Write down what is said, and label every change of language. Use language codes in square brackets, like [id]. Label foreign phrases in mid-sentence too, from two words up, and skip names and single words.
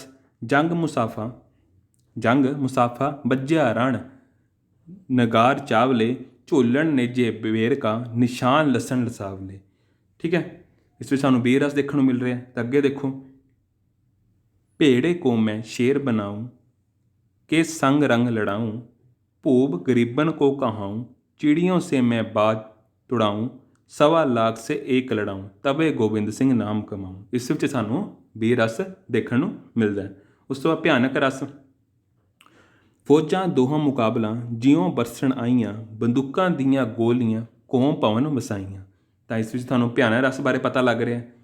[pa] ਜੰਗ ਮੁਸਾਫਾ ਬੱਝਿਆ ਰਣ, ਨਗਾਰ ਚਾਵਲੇ, ਝੋਲਣ ਨੇਜੇ ਵੇਰਕਾ, ਨਿਸ਼ਾਨ ਲਸਣ ਲਸਾਵਲੇ, ਠੀਕ ਹੈ। ਇਸ ਵਿੱਚ ਸਾਨੂੰ ਬੀਰ ਰਸ ਦੇਖਣ ਨੂੰ ਮਿਲ ਰਿਹਾ। ਤਾਂ ਅੱਗੇ ਦੇਖੋ, [hi] भेड़े को मैं शेर बनाऊं, के संग रंग लड़ाऊं, भूप गरीबन को कहाऊं, चिड़ियों से मैं बाज तुड़ाऊं, 1.25 लाख से एक लड़ाऊं, तबे गोबिंद सिंघ नाम कमाऊं। [pa] ਇਸ ਵਿੱਚ ਸਾਨੂੰ ਬੀਰ ਰਸ ਦੇਖਣ ਨੂੰ ਮਿਲਦਾ ਹੈ। ਉਸ ਤੋਂ ਬਾਅਦ ਭਿਆਨਕ ਰਸ। ਫੌਜਾਂ ਦੋਹਾਂ ਮੁਕਾਬਲਾ, ਜਿਉਂ ਬਰਸਣ ਆਈਆਂ, ਬੰਦੂਕਾਂ ਦੀਆਂ ਗੋਲੀਆਂ ਕੋਂ ਪਵਨ ਵਸਾਈਆਂ। ਤਾਂ ਇਸ ਵਿੱਚ ਤੁਹਾਨੂੰ ਭਿਆਨਕ ਰਸ ਬਾਰੇ ਪਤਾ ਲੱਗ ਰਿਹਾ।